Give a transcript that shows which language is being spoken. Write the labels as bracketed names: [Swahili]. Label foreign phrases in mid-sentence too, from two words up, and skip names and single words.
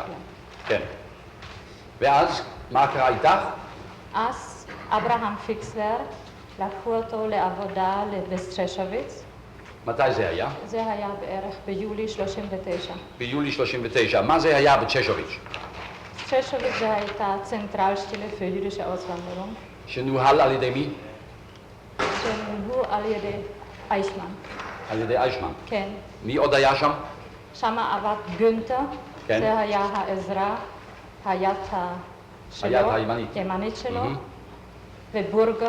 [Hebrew] כן. ואז, מה קרה איתך? אז אברהם פיקסלר לקחו אותו לעבודה בסטרשוויץ. מתי זה היה? זה היה בערך ביולי 39. ביולי 39. מה זה היה בצ'שוויץ? סטרשוויץ זה הייתה צנטרלסטelle für jüdische Auswanderung. שנוהל על ידי מי? שנוהלו על ידי אייכמן. על ידי אייכמן. כן. מי עוד היה שם? שם עבד גונטר, כן. זה היה העזרה, היד שלו, היד הימנית. הימנית שלו, ובורגר,